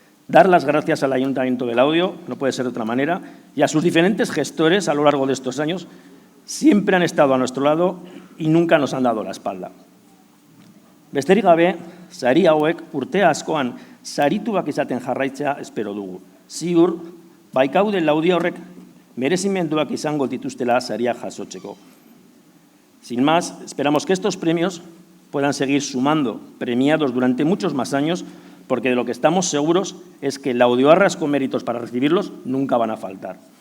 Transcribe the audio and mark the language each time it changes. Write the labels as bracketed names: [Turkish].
[Spanish] Dar las gracias al Ayuntamiento de Laudio, no puede ser de otra manera, y a sus diferentes gestores a lo largo de estos años, siempre han estado a nuestro lado y nunca nos han dado la espalda. [Basque] Besterik gabe, sari hauek urte askoan sarituak izaten jarraitzea espero dugu. Ziur, baikaude Laudio horrek merezimenduak izango dituztela saria jasotzeko. [Spanish] Sin más, esperamos que estos premios puedan seguir sumando premiados durante muchos más años, porque de lo que estamos seguros es que laudioarras con méritos para recibirlos nunca van a faltar.